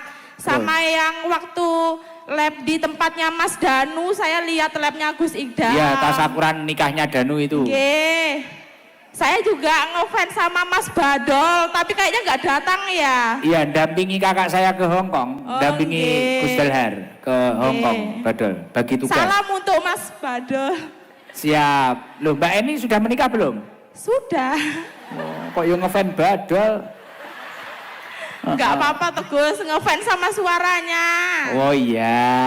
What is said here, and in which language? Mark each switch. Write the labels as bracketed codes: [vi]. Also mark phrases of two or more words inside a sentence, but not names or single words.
[id] Sama yang waktu lab di tempatnya Mas Danu, saya lihat labnya Gus Ikdam. Iya, tasakuran nikahnya Danu itu. Oke. Saya juga ngefans sama Mas Badol, tapi kayaknya nggak datang ya. Iya, dampingi kakak saya ke Hong Kong, Oh, dampingi nggih. Gus Dalhar ke Hong Kong, Badol, bagi tugas. Salam untuk Mas Badol. Siap. Loh, Mbak Eni sudah menikah belum? Sudah. Oh, kok yang ngefans Badol? Nggak apa-apa tuh Gus, ngefans sama suaranya. Oh iya.